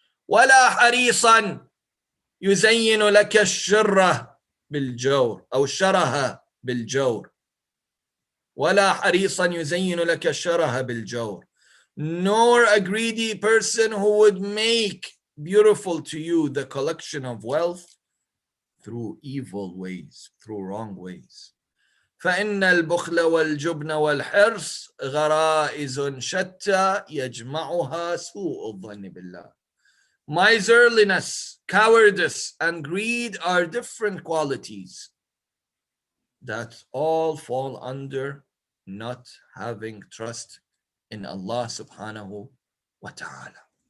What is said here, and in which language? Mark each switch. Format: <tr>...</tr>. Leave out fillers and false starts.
<ar>وَلَا حَرِيصًا يُزَيِّنُ لَكَ الشِّرَّ بِالْجَوْرِ أو شَرَهَ بِالْجَوْرِ. وَلَا حَرِيصًا يُزَيِّنُ لَكَ الشَّرَهَ بِالْجَوْرِ.</ar> <en>Nor a greedy person who would make beautiful to you the collection of wealth through evil ways, through wrong ways.</en> <ar>فإن البخل والجبن والحرص غرائز شتى يجمعها سوء الظن بالله.</ar> <en>Miserliness, cowardice, and greed are different qualities that all fall under not having trust in Allah subhanahu wa ta'ala.</en>